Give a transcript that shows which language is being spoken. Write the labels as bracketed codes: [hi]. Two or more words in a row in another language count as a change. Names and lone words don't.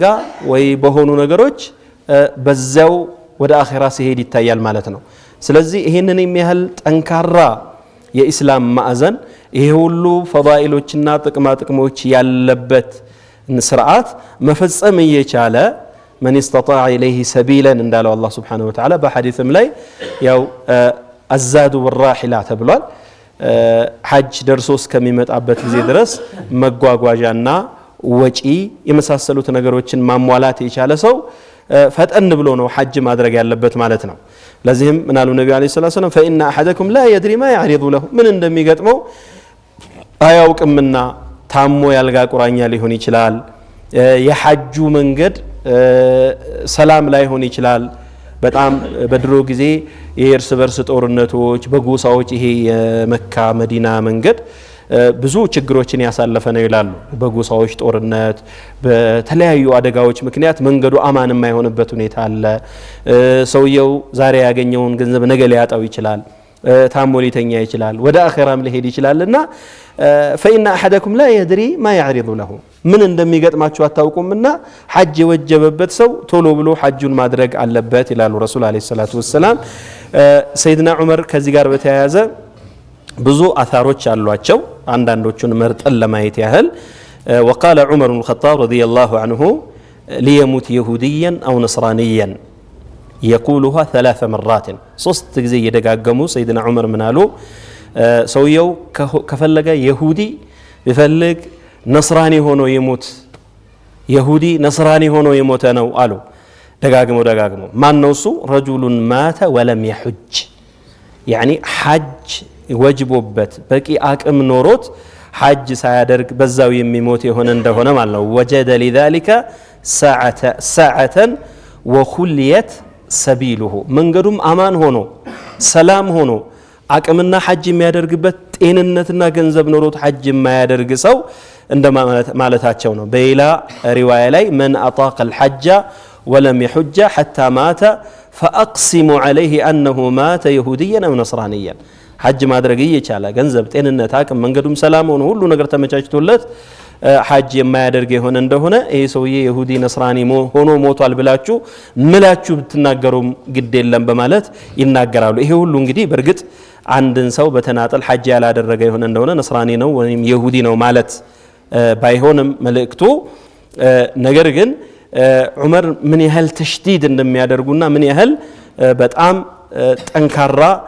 [am] ወይ በሆኑ ነገሮች በዛው ወደ አኺራ ሲሄድ ይታያል ማለት ነው። ስለዚህ ይሄንን የሚያህል ጠንካራ የኢስላም ማዕዘን ይሄ ሁሉ ፈዳኢሎችና ጥቅሞች ያለበት ስርዓት መፈጸም እየቻለ [ar] من استطاع إليه سبيلا [am] እንዳለው አላህ [ar] سبحانه وتعالى [am] በሐዲስም ላይ ያው [ar] الزاد والراحلة [am] ተብሏል። ሐጅ ደርሶ እስከሚመጣበት ጊዜ ድረስ መጓጓዣና ወጪ የመሳሰሉት ነገሮችን ማሟላት የቻለ ሰው ፈጠን ብሎ ነው ሐጅ ማድረግ ያለበት ማለት ነው። ለዚህም ምናሉ ነብዩ [ar] عليه الصلاة والسلام فإن أحدكم لا يدري ما يعرض له [am] ምን እንደሚገጥመው አያውቅምና ታሞ ያልጋ ቁራኛ ሊሆን ይችላል። የሐጁ መንገድ ሰላም ላይ ሆነ ይችላል። በጣም በድሮ ጊዜ የእርስ በርስ ጦርነቶች በጎሳዎች ይሄ የመካ መዲና መንገድ ብዙ ችግሮችን ያሳለፈ ነው ይላሉ። በጎሳዎች ጦርነት በተለያዩ አደጋዎች ምክንያት መንገዱ አማን የማይሆንበት ሁኔታ አለ። ሰውየው ዛሬ ያገኘውን ገንዘብ ነገ ሊያጣው ይችላል። ታሞ ሊተኛ ይችላል። ወደ አኺራም ሊሄድ ይችላልና [ar] فإن أحدكم لا يدري ما يعرض له [am] ምን እንደሚገጥማችሁ አታውቁምና ሐጅ የወጀበበት ሰው ቶሎ ብሎ ሐጁን ማድረግ አለበት ይላሉ ረሱል [ar] عليه الصلاة والسلام። [am] ሰይድና ዑመር ከዚህ ጋር በተያያዘ ብዙ አثاሮች አሏቸው። አንዳንዶቹን መርጠን ለማየት ያህል [ar] وقال عمر بن الخطاب رضي الله عنه ليموت يهوديا أو نصرانيا يقولها 3 مرات [am] ሶስት ጊዜ እየደጋገሙ ሰይድና ዑመር ምን አሉ? ሰውየው ከፈለገ ይሁዲ ቢፈልግ ነስራኒ ሆኖ ይሞት፣ ይሁዲ ነስራኒ ሆኖ ይሞት ነው አሉ። ደጋግሞ ማን ነው እሱ? [ar] رجل مات ولم يحج يعني [am] ሐጅ ወጅቦበት በቂ አቅም ኖሮት ሐጅ ሳያደርግ በዛው የሚሞት የሆነ እንደሆነ ማለት ነው [ar] وجد لذلك سعة وخلي سبيله [am] መንገዱም አማን ሆኖ ሰላም ሆኖ አቅምና ሐጅ የሚያደርግበት ጤንነትና ገንዘብ ኖሮት ሐጅ የማያደርግ ሰው እንደ ማለታቸው ነው በሌላ ሪዋያ ላይ [ar] من أطاق الحج ولم يحج حتى مات فأقسم عليه أنه مات يهوديا أو نصرانيا [am] ሐጅ ማድረግ እየቻለ ገንዘብ ጤንነት አቅም መንገዱም ሰላም ሆኖ ሁሉ ነገር ተመቻችቶለት ሐጅ የማያደርግ የሆነ እንደሆነ ይሄ ሰውዬ ይሁዲ ነስራኒ ሆኖ ሞቷል ብላችሁ ምላችሁ ብትናገሩም ግድ የለም በማለት ይናገራሉ ይሄ ሁሉ እንግዲህ በርግጥ አንድን ሰው በተናጠል ሐጅ ያላደረገ የሆነ እንደሆነ ነስራኒ ነው ወይም ይሁዲ ነው ማለት ባይሆንም መልእክቱ ነገር ግን ዑመር ምን ያህል ተሽዲድ እንደሚያደርጉና ምን ያህል በጣም ጠንካራ